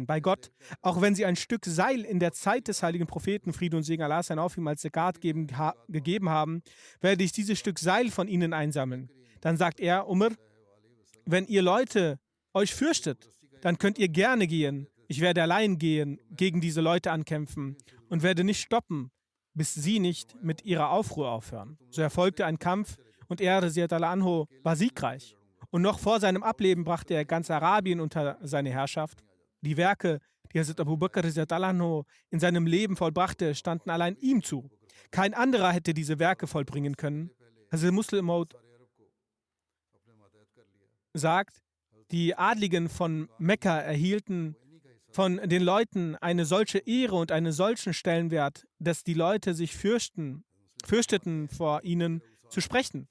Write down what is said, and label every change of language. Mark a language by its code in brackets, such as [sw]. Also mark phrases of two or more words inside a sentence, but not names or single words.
[de] Bei Gott, auch wenn sie ein Stück Seil in der Zeit des heiligen Propheten, Friede und Segen Allah sein auf ihm als Zakat gegeben haben, werde ich dieses Stück Seil von ihnen einsammeln. Dann sagt er, Umar, wenn ihr Leute euch fürchtet, dann könnt ihr gerne gehen. Ich werde allein gehen, gegen diese Leute ankämpfen und werde nicht stoppen, bis sie nicht mit ihrer Aufruhr aufhören. So erfolgte ein Kampf und er, [ar] رضي الله عنه, [de] war siegreich. Und noch vor seinem Ableben brachte er ganz Arabien unter seine Herrschaft. Die Werke, die Hazrat Abu Bakr [ar] رضي الله عنه [de] in seinem Leben vollbrachte, standen allein ihm zu. Kein anderer hätte diese Werke vollbringen können. Hazrat Muslim Maud sagt, die Adligen von Mekka erhielten von den Leuten eine solche Ehre und einen solchen Stellenwert, dass die Leute sich fürchteten, vor ihnen zu sprechen.